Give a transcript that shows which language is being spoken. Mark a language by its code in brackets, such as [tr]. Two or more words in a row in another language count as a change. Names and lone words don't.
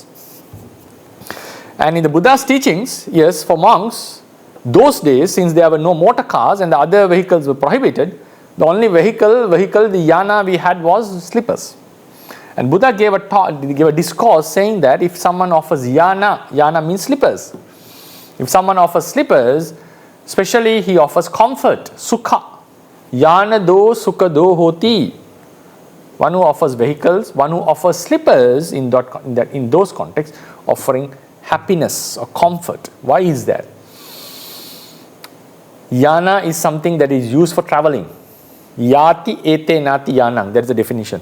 [en] And in the Buddha's teachings, yes, for monks, those days, since there were no motor cars and the other vehicles were prohibited, the only vehicle, the yana we had was slippers. And Buddha gave a discourse saying that if someone offers yana means slippers. If someone offers slippers, especially he offers comfort, sukha. [pi] Yana do sukha do hoti. [en] One who offers vehicles, one who offers slippers in those contexts, offering happiness or comfort. Why is that? Yana is something that is used for traveling. [pi] Yati ete nati yanang. [en] That is the definition.